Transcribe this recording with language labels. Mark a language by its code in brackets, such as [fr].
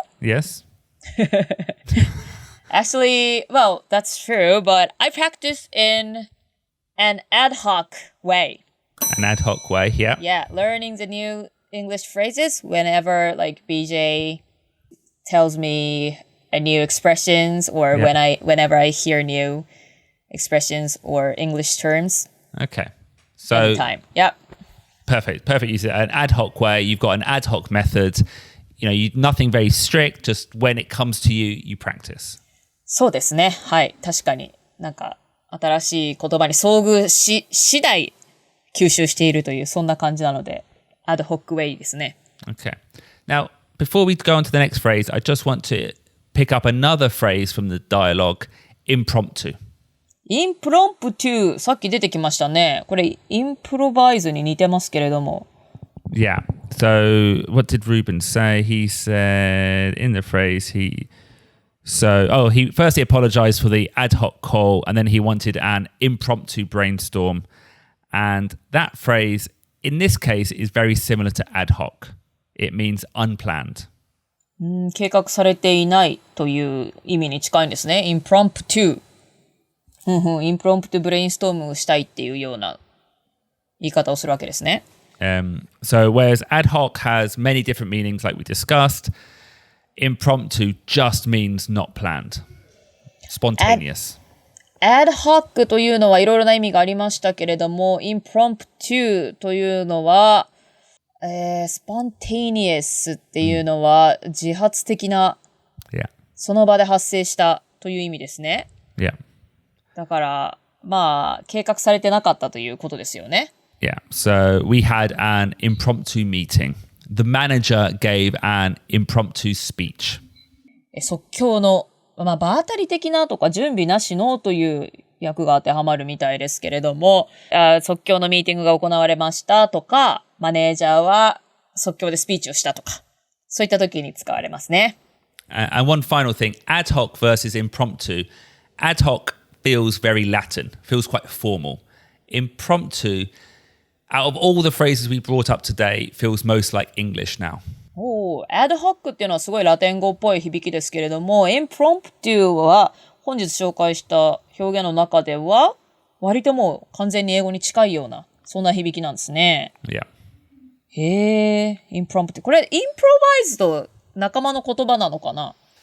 [en] Yes. Actually, well, that's true, but I practice in an ad hoc way. An ad hoc way, yeah. Yeah, learning the new English phrases whenever like BJ tells me a new expressions or whenever I hear new expressions or English terms. Okay. So Anytime. Yep. Perfect. You said an ad hoc way. You've got an ad hoc method. Nothing very strict. Just when it comes to you, you practice. [ja] そうですね。はい。確かに。なんか、新しい言葉に遭遇し、次第吸収しているという、そんな感じなので、 [en] ad hoc way [ja] ですね。 [en] Okay. Now, before we go on to the next phrase, I just want to pick up another phrase from the dialogue, impromptu. [ja] impromptu さっき出てきましたね。これ、インプロバイズに似てますけれども。 [en] Yeah. So what did Ruben say? He said in the phrase he firstly apologized for the ad hoc call and then he wanted an impromptu brainstorm. And that phrase in this case is very similar to ad hoc. It means unplanned. [ja] 計画されていないという意味に近いんですね。 impromptu。インプロンプトブレインストームをしたいっていうような言い方をするわけですね。 [en] So whereas ad hoc has many different meanings like we discussed, impromptu just means not planned. Spontaneous. [ja] ad hoc というのはいろいろな意味がありましたけれども、impromptu というのは、spontaneous っていうのは自発的な、その場で発生したという意味ですね。 [en] Yeah. [ja] だから、まあ、計画されてなかったということですよね。 [en] Yeah. So we had an impromptu meeting. The manager gave an impromptu speech. [ja] 即興の、まあ、場当たり的なとか準備なしのという訳が当てはまるみたいですけれども、即興のミーティングが行われましたとか、マネージャーは即興でスピーチをしたとか、そういった時に使われますね。 [en] And one final thing, ad hoc versus impromptu. Ad hoc feels very Latin, feels quite formal. Impromptu, out of all the phrases we brought up today, feels most like English now. [ja] ad hoc っていうのはすごいラテン語っぽい響きですけれども、impromptu は本日紹介した表現の中では割ともう完全に英語に近いようなそんな響きなんですね。 [en] Yeah. [ja] へえ、impromptu。これ、インプロバイズと仲間の言葉なのかな